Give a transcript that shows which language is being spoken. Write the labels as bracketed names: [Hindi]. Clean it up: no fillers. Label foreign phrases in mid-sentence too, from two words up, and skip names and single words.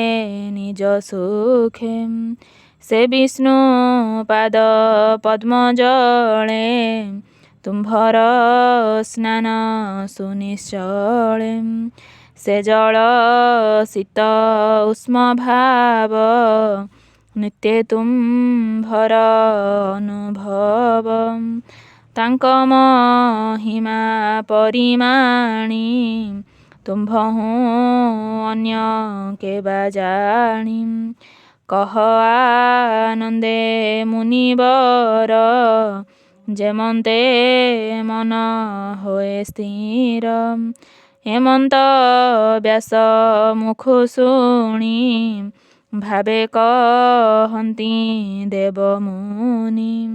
[Odia] ନିଜ ସୁଖେ ସେ ବିଷ୍ଣୁ ପାଦ ପଦ୍ମ ଜଳେ ତୁମ୍ଭର ସ୍ନାନ ସୁନିଶ୍ଚଳେ ସେ ଜଳ ଶୀତ ଉଷ୍ମ ଭାବ ନିତ୍ୟ ତୁମ୍ଭର ଅନୁଭବ ତାଙ୍କ ମହିମା ପରିମାଣି ତୁମ୍ଭହୁଁ ଅନ୍ୟ କେବା ଜାଣି। କହ ଆନନ୍ଦେ ମୁନିବର, ଯେମନ୍ତେ ମନ ହୋଏ ସ୍ଥିର। ହେମନ୍ତ ବ୍ୟାସ ମୁଖୁ ଶୁଣି, ଭାବେ କହନ୍ତି ଦେବମୁନି।